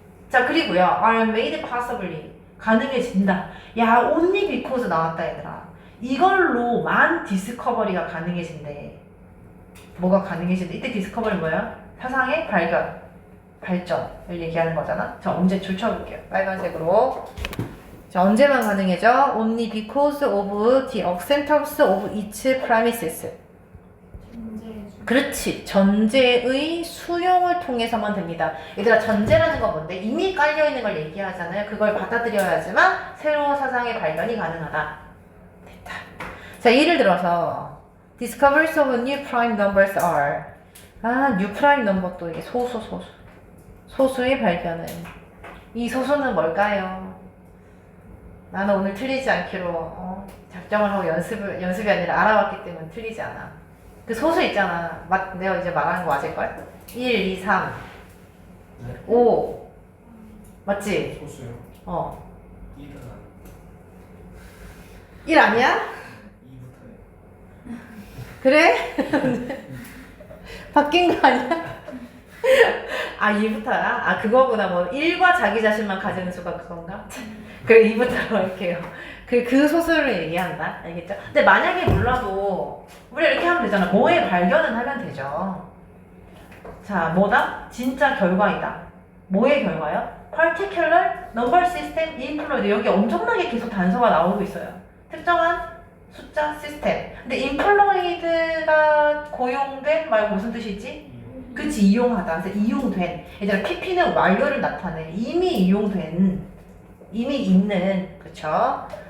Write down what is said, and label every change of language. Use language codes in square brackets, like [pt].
[ko] 자, 그리고요. [en] are made possibly. [ko] 가능해진다. 야, [en] only because [ko] 나왔다, 얘들아. 이걸로만 디스커버리가 가능해진대. 뭐가 가능해진대? 이때 디스커버리 뭐야? 사상의 발전을 얘기하는 거잖아. 자, 언제 줄쳐볼게요. 빨간색으로. 자, 언제만 가능해져? [en] Only because of the acceptance of its premises. [ko] 그렇지. 전제의 수용을 통해서만 됩니다. 얘들아, 전제라는 건 뭔데? 이미 깔려있는 걸 얘기하잖아요. 그걸 받아들여야지만 새로운 사상의 발견이 가능하다. 됐다. 자, 예를 들어서 [en] Discoveries of new prime numbers are. new prime number [ko] 또 이게 소수의 발견은. 이 소수는 뭘까요? 나는 오늘 틀리지 않기로 작정을 하고 연습이 아니라 알아왔기 때문에 틀리지 않아. 그 소수 있잖아. 내가 이제 말하는 거 맞을걸? 1, 2, 3, 네? 5. 맞지? 소수요. 2는 1 아니야? 2부터요. 그래? 바뀐 거 아니야? 2부터야? 그거구나. 뭐 1과 자기 자신만 가지는 수가 그건가? 그래, 2부터로 할게요. 그 소수를 얘기한다. 알겠죠? 근데 만약에 몰라도 우리 이렇게 하면 되잖아. 뭐의 발견은 하면 되죠. 자, 뭐다? 진짜 결과이다. 뭐의 결과요? [en] Particular number system employed. [ko] 여기 엄청나게 계속 단서가 나오고 있어요. 특정한 숫자 시스템. 근데 employed가 고용된 말고 무슨 뜻이지? 그치, 이용하다. 그래서 이용된. 얘들아, PP는 완료를 나타내. 이미 이용된, 이미 있는, 그쵸?